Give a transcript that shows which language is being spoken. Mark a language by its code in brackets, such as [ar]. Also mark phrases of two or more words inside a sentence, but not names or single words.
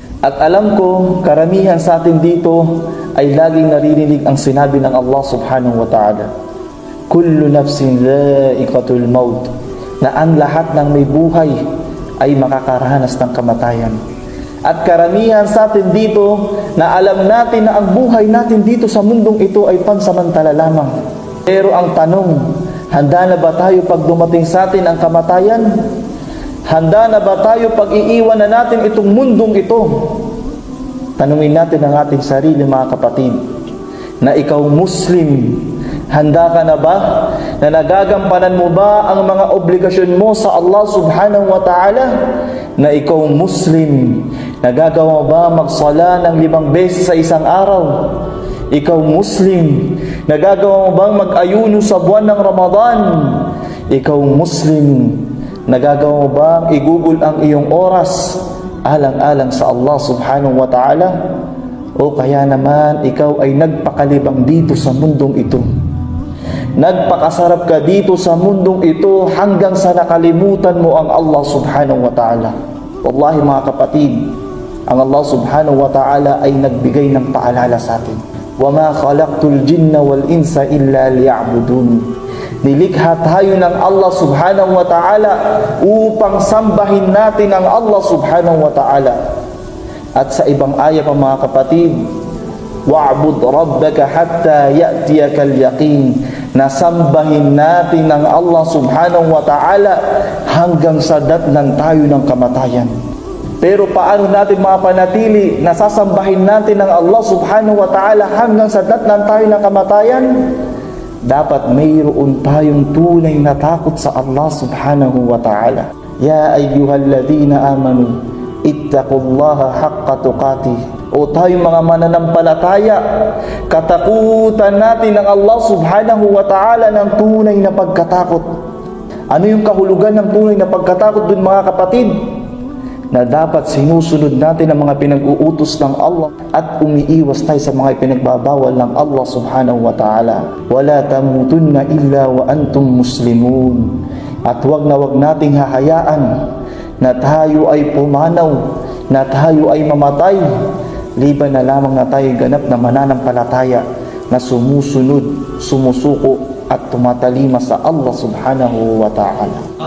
[tl] At alam ko, karamihan sa atin dito ay laging naririnig ang sinabi ng Allah [ar] سبحانه وتعالى, كل نفس ذائقة الموت, [tl] na ang lahat ng may buhay ay makakaranas ng kamatayan. At karamihan sa atin dito na alam natin na ang buhay natin dito sa mundong ito ay pansamantala lamang. Pero ang tanong, handa na ba tayo pag dumating sa atin ang kamatayan? Handa na ba tayo pag iiwan na natin itong mundong ito? Tanungin natin ang ating sarili, mga kapatid, na ikaw Muslim, handa ka na ba? Na nagagampanan mo ba ang mga obligasyon mo sa Allah [ar] سبحانه وتعالى? [tl] Na ikaw Muslim, nagagawa mo ba magsala ng 5 beses sa isang araw? Ikaw Muslim, nagagawa mo bang mag-ayuno sa buwan ng Ramadan? Ikaw Muslim, nagagawa mo bang igugol ang iyong oras alang-alang sa Allah [ar] سبحانه وتعالى? [tl] O kaya naman ikaw ay nagpakalibang dito sa mundong ito? Nagpakasarap ka dito sa mundong ito hanggang sa nakalimutan mo ang Allah [ar] سبحانه وتعالى. [tl] Wallahi mga kapatid, ang Allah [ar] سبحانه وتعالى [tl] ay nagbigay ng paalala sa atin. [ar] وَمَا خَلَقْتُ الْجِنَّ وَالْإِنسَ إِلَّا لِيَعْبُدُونَ. [tl] Nilikha tayo ng Allah [ar] سبحانه وتعالى [tl] upang sambahin natin ang Allah [ar] سبحانه وتعالى. [tl] At sa ibang aya pa mga kapatid, [ar] واعبد ربك حتى يأتيك اليقين, [tl] nasambahin natin ng Allah [ar] سبحانه وتعالى [tl] hanggang sa datnan tayo ng kamatayan. Pero paano natin mapanatili na sasambahin natin ng Allah [ar] سبحانه وتعالى [tl] hanggang sa datnan tayo ng kamatayan? Dapat mayroon tayong tunay na takot sa Allah [ar] سبحانه وتعالى. يا أيها الذين آمنوا اتقوا الله حق تقاته. [tl] O tayong mga mananampalataya, katakutan natin ng Allah [ar] سبحانه وتعالى [tl] ng tunay na pagkatakot. Ano yung kahulugan ng tunay na pagkatakot dun mga kapatid? Na dapat sinusunod natin ang mga pinag-uutos ng Allah at umiiwas tayo sa mga pinagbabawal ng Allah [ar] سبحانه وتعالى. ولا تموتن إلا وأنتم مسلمون. [tl] At wag nating hahayaan na tayo ay pumanaw, na tayo ay mamatay, liban na lamang na tayo ganap na mananampalataya na sumusunod, sumusuko at tumatalima sa Allah [ar] سبحانه وتعالى.